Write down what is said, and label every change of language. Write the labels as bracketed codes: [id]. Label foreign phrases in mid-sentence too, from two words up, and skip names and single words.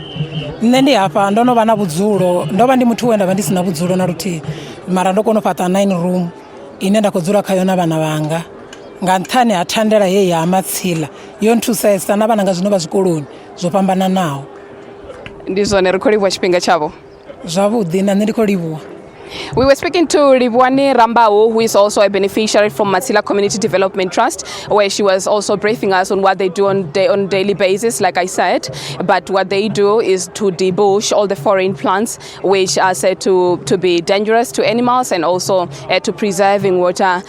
[ve] Nṋe ndi hafha ndo no vha na vhudzulo, ndo vha ndi muthu we nda vha ndi si na vhudzulo na luthihi, mara ndo kona u fhaṱa 9 room ine nda khou dzula khayo na vhana vhanga nga nṱhani ha thandela heyi ya Matsila yo nthusesa na vhana nga zwino vha zwikoloni zwo fhambananaho. Ndi zwone ri khou livhuwa tshifhinga tshavho. Zwavhuḓi na nṋe ndi khou livhuwa. [en] We were speaking to Ribwani Rambao, who is also a beneficiary from Matsila Community Development Trust, where she was also briefing us on what they do on a daily basis, like I said. But what they do is to debush all the foreign plants, which are said to be dangerous to animals and also to preserving water.